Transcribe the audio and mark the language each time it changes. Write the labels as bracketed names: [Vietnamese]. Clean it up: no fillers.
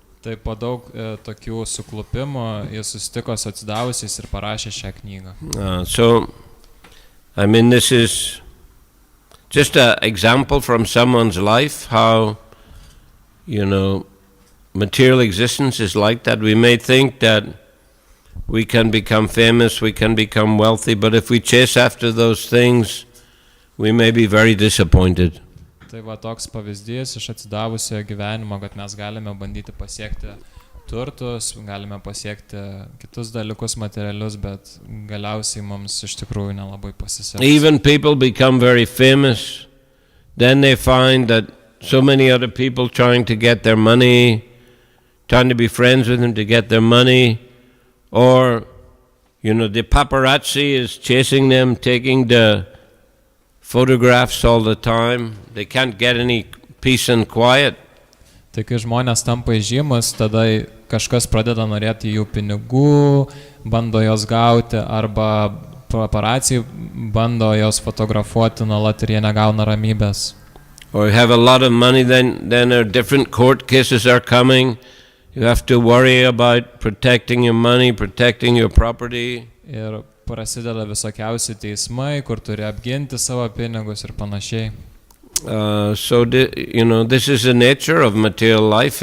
[Lithuanian] Tai po daug tokių suklupimų jis susitiko su atsidavusiais ir parašė šią knygą. [English] So, I mean, this is just an example from someone's life, how, material existence is like that. We may think that we can become famous, we can become wealthy, but if we chase after those things, we may be very disappointed. [Lithuanian] Tai va toks pavyzdys iš atsidavusiojo gyvenimo, kad mes galime bandyti pasiekti turtus, galime pasiekti kitus dalykus materialius, bet galiausiai mums iš tikrųjų nelabai pasiseks. [English] Even people become very famous, then they find that so many other people trying to get their money, trying to be friends with them to get their money, or, the paparazzi is chasing them, taking the photographs all the time. They can't get any peace and quiet. [Lithuanian] Tai kai žmonės tampa įžymus, tada kažkas pradeda norėti jų pinigų, bando jos gauti, arba paparaciai bando jos fotografuoti nuolat ir jie negauna ramybės. [English] Or you have a lot of money, then there are different court cases are coming. You have to worry about protecting your money, protecting your property. [Lithuanian] Ir prasideda visokiausi teismai, kur turi apginti savo pinigus ir panašiai. [English] So this is the nature of material life.